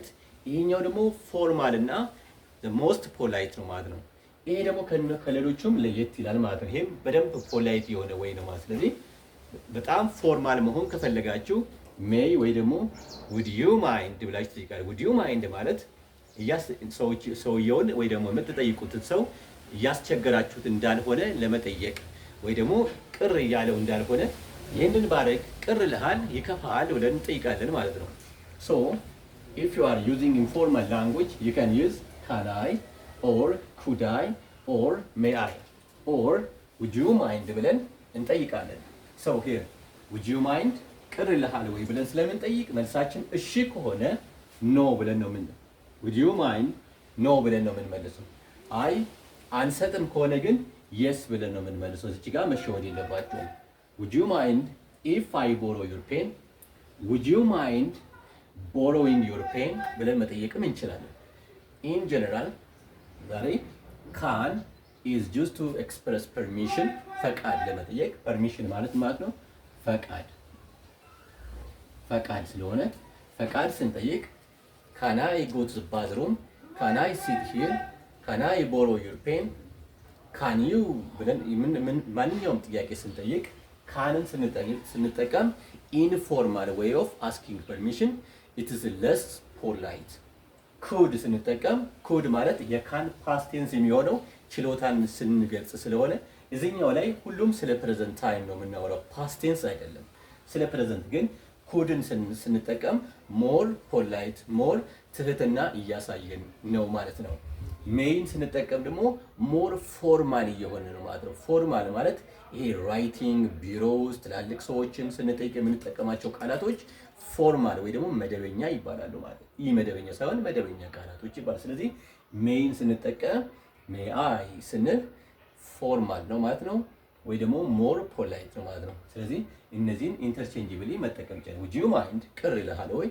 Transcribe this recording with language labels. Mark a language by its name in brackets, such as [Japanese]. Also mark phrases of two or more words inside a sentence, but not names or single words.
[Amharic] ይሄኛው ደግሞ ፎርማል እና [English] most polite [Amharic] ነው ማለት ነው። ይሄ ደግሞ ከሌሎቹም ለየት ይላል ማለት ነው። ይሄም በደንብ ፖላይት የሆነ ወይ ነው ማለት። ስለዚህ በጣም ፎርማል መሆን ከፈለጋችሁ ሜይ ወይ ደግሞ [English] would you mind [Amharic] ብላችሁ ትጠይቃላችሁ። [English] would you mind [Amharic] ማለት ሰውየውን ወይ ደግሞ የምትጠይቁትን ሰው እያስቸገራችሁት እንዳልሆነ ለመጠየቅ ወይ ደግሞ ቅር እያለው እንዳልሆነ ይህንን ባረግ ቅር ልሃል ይከፋሃል ብለን እንጠይቃለን ማለት ነው። ሶ [English] if you are using informal language you can use can I or could I or may I or would you mind [Amharic] ብለን እንጠይቃለን። [English] so here would you mind [Amharic] ቅር ልሃል ወይ ብለን ስለምንጠይቅ መልሳችን እሺ ከሆነ ኖ ብለን ነው [English] would you mind [Amharic] ኖ ብለን ነው የምንመልሰው። አይ አንሰጥም ከሆነ ግን የስ ብለን ነው የምንመልሰው። እዚህ ጋር መሸወድ የለባቸውም። [English] would you mind if I borrow your pen would you mind borrowing your pen [Amharic] ብለን መጠየቅም እንችላለን። [English] in general [Amharic] ዛሬ [English] can is used to express permission [Amharic] ፈቃድ ለመጠየቅ permission ማለት ነው ፈቃድ ስለሆነ ፈቃድ ስንጠይቅ [English] can I go to the bathroom can I sit here can I borrow your pen can you [Amharic] ብለን ማንኛውም ጥያቄ ስንጠይቅ ካንን ስንጠቀም ኢንፎርማል [English] way of asking permission it is less polite። [Amharic] could ስንጠቀም could ማለት የካን [English] past tense [Amharic] የሚሆነው ችሎታን ስንገልጽ ስለሆነ እዚህኛው ላይ ሁሉም ስለ [English] present time [Amharic] ነው የምናወራው [English] past tense [Amharic] አይደለም። ስለ present ግን couldን ስንጠቀም [English] more polite more [Amharic] ትህትና እያሳየን ነው ማለት ነው። ሜይን ስንጠቀም ደግሞ ሞር ፎርማል እየሆነ ነው ማለት ነው። ፎርማል ማለት ይሄ ራይቲንግ ቢሮ ውስጥ ትላልቅ ሰዎችን ስንጠይቅ የምንጠቀማቸው ቃላቶች ፎርማል ወይ ደግሞ መደበኛ ይባላሉ ማለት ነው። ይህ መደበኛ ሳይሆን መደበኛ ቃላቶች ይባላል። ስለዚህ ሜይን ስንጠቀም [English] may I [Amharic] ስንል ፎርማል ነው ማለት ነው፣ ወይ ደግሞ [English] more polite [Amharic] ነው ማለት ነው። ስለዚህ እነዚህን ኢንተርቼንጅብሊ መጠቀም ይቻላል። [English] would you mind [Amharic] ቅር ይልሃል ወይ?